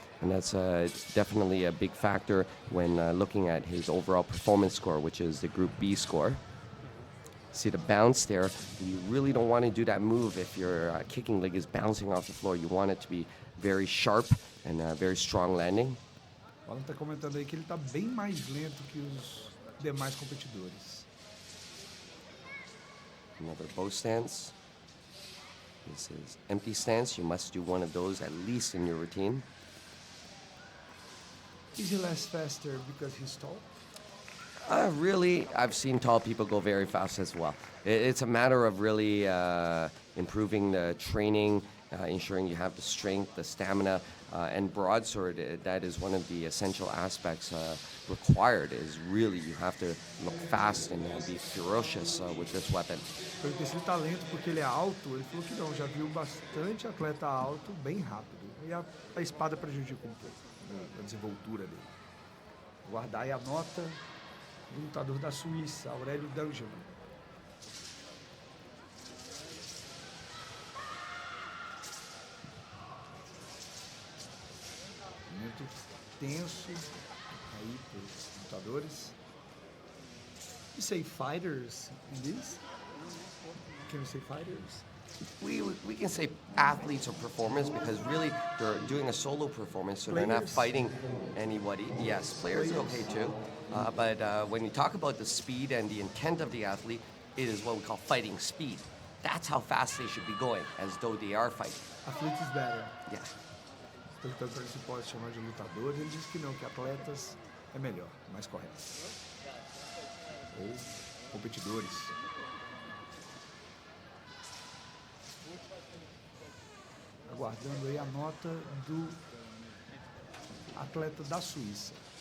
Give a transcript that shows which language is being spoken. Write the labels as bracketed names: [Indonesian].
[English] And that's definitely a big factor when looking at his overall performance score, which is the Group B score. See the bounce there. You really don't want to do that move if your kicking leg is bouncing off the floor. You want it to be very sharp and very strong landing. [Portuguese] O Alan está comentando aí que ele está bem mais lento que os demais competidores. [English] Another bow stance. This is empty stance. You must do one of those at least in your routine. Is he less faster because he's tall? Really, I've seen tall people go very fast as well. It's a matter of really improving the training, ensuring you have the strength, the stamina, and broadsword. That is one of the essential aspects required. Is really you have to look fast and be ferocious with this weapon. [Portuguese] Perguntei se ele está lento porque ele é alto. Ele falou que não, já viu bastante atleta alto bem rápido. E a espada prejudica um pouco a desenvoltura dele. Guardar aí a nota do lutador da Suíça, Aurélio D'Angelo. Muito tenso aí pelos lutadores. [English] You say fighters in this? Can you say fighters? We can say athletes or performers because really they're doing a solo performance, so they're not Players. fighting anybody. Yes, players are okay too. But when you talk about the speed and the intent of the athlete, it is what we call fighting speed. That's how fast they should be going, as though they are fighting. Athlete is better. Yeah. [Portuguese] Perguntando para ele se pode chamar de lutadores, ele diz que não, que atletas é melhor, mais correto. Ou competidores. Aguardando aí a nota do atleta da Suíça.